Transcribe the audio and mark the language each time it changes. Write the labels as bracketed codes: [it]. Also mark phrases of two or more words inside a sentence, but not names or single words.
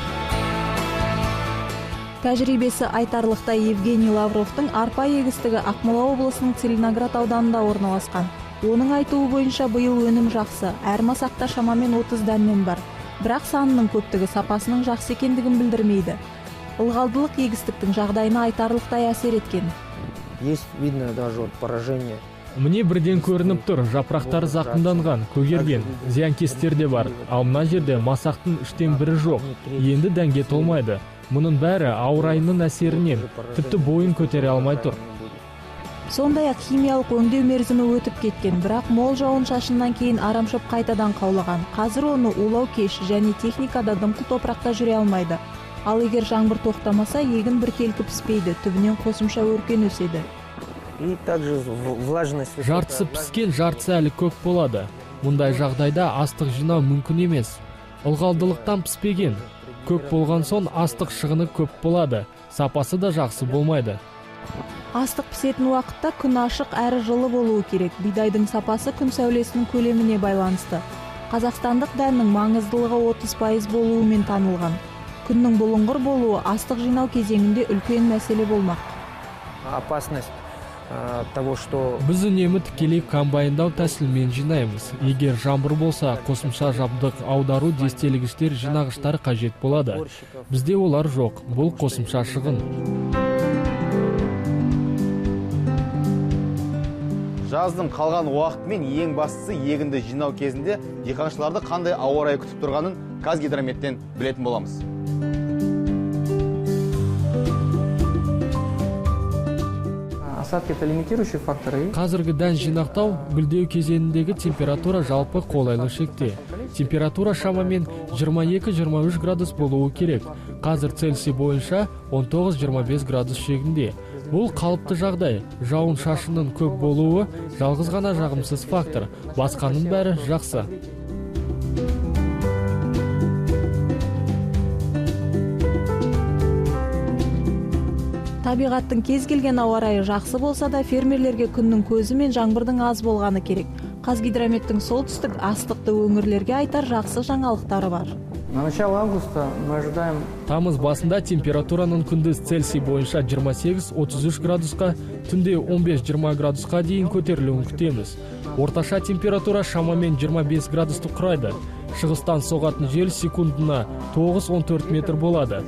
[kk] Тәжірибесі айтарлықтай Евгений Лавровтың арпа егістігі Ақмола облысының Целиноград ауданында орналасқан. Оның айтуы бойынша биыл өнім жақсы, әр масақта шамамен 30 дәннен бар. Бірақ санының көптігі сапасының жақсы екендігін білдірмейді. Ылғалдылық егістіктің жағдайына айтарлықтай әсер еткен. [ru] Есть видно даже поражение. [kk] Міне бірден көрініп тұр, жапырақтары зақымданған, көгерген, зиянкестер де бар. Ал мына жерде масақтың 1/3 жоқ, енді дәнге толмайды. Мұның бәрі ауа райының әсерінен, тіпті бойын көтере алмай тұр. Сондай-ақ химиялық өңдеу мерзімі өтіп кеткен, бірақ мол жауын-шашыннан кейін арамшөп қайтадан қаулаған. Қазір оны улау кеш және техникада дымқыл топырақта жүре алмайды. Ал егер жаңбыр тоқтамаса, егін біркелкі піспейді, түбінен қосымша өркен өседі. [ru] И также влажность. [kk] Жартысы піскен, жартысы әлі көк болады. Мұндай жағдайда астық жинау мүмкін емес. Ылғалдылықтан піспеген. Көк болған соң астық шығыны көп болады. Сапасы да жақсы болмайды. Астық пісетін уақытта күн ашық әрі жылы болуы керек. Бидайдың сапасы күн сәулесінің көлеміне байланысты. Қазақстандық дәннің маңыздылығы 30% болуымен танылған. Күннің бұлыңғыр болуы астық жинау кезеңінде үлкен мәселе болмақ. [ru] Опасность того, что [kk] Біз үнемі тікелей комбайндау тәсілмен жинаймыз. Егер жаңбыр болса, қосымша жабдық аудару дестелегіштер жинағыштар қажет болады. Бізде олар жоқ. Бұл қосымша шығын. Жаздың қалған уақытымен ең бастысы егінді жинау кезінде диқаншыларды қандай ауа райы күтіп тұрғанын Қазгидрометтен білетін боламыз. [ru] осадки это лимитирующие факторы. [kk] Қазіргі дән жинақтау гүлдеу кезеңіндегі температура жалпы қолайлы шекте. Температура шамамен 22-23 градус болуы керек. Қазір Цельсий бойынша 19-25 градус шегінде. Бұл қалыпты жағдай. Жауын шашынның көп болуы жалғыз ғана жағымсыз фактор. Басқаның бәрі жақсы. Табиғаттың кез келген ауа райы жақсы болса да, фермерлерге күннің көзі мен жаңбырдың аз болғаны керек. Қазгидрометтің солтүстік астықты өңірлерге айтар жақсы жаңалықтары бар. [ru] На начало августа мы ожидаем. [kk] Тамыз басында температураның күндіз Цельсий бойынша 28-33 градусқа, түнде 15-20 градусқа дейін көтерілуін күтеміз. Орташа температура шамамен 25 градусты құрайды. Шығыстан соғатын жел секундына 9-14 метр болады.